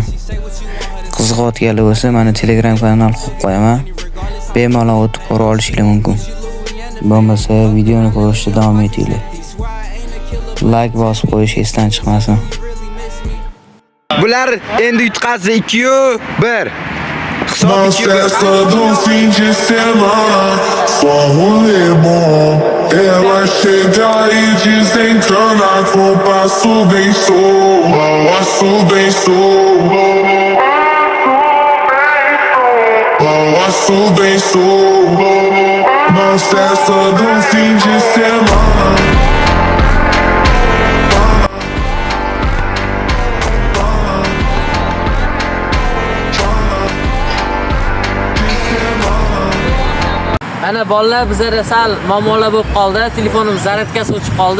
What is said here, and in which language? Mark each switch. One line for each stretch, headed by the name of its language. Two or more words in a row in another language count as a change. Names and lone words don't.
Uzbek: Qiziqayotganlar bo'lsa, mana Telegram kanal qo'yib qo'yaman. Bemalol o'tib ko'ra olishingiz mumkin. Bo'lmasa videoni ko'rishda davom etinglar. Like bosib qo'yish esdan chiqmasin. Bular endi yutqazdi 2-1.
Portuguese: Na festa do fim de semana, só rolê bom. Ela chega e desencana com passo bem solto, passo bem solto, passo bem solto. Na festa do fim de semana.
Uzbek: Ana bolalar bizda sal muammolar bo'lib qoldi. Telefonimiz zaryadkasi o'chib qoldi.